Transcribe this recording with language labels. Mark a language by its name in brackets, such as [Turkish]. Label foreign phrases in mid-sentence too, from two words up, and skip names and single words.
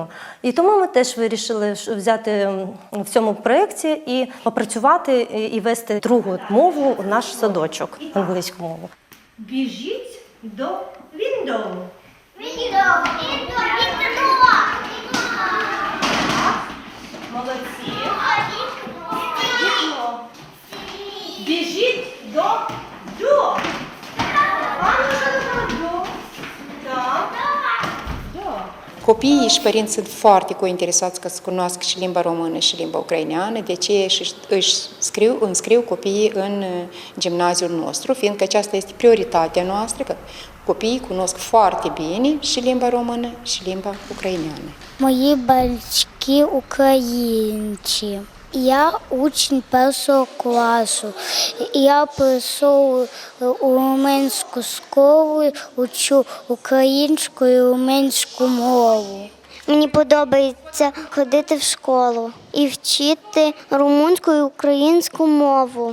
[Ukrainian] І тому ми теж вирішили взяти в цьому проєкті і попрацювати і вести другу мову в наш садочок, англійську мову. Біжіть до window. Молодці. Вікно. Біжіть до do. [Romanian] Copiii și părinți sunt foarte interesați ca să cunoască și limba română și limba ucraineană, de aceea își înscriu copiii în gimnaziul nostru, fiindcă aceasta este prioritatea noastră, că copiii cunosc foarte bine și limba română și limba ucraineană. [Ukrainian] Мої батьки українці. Я учень першого класу. Я прийшов у румунську школу, учу українську і румунську мову. Мені подобається ходити в школу і вчити румунську і українську мову.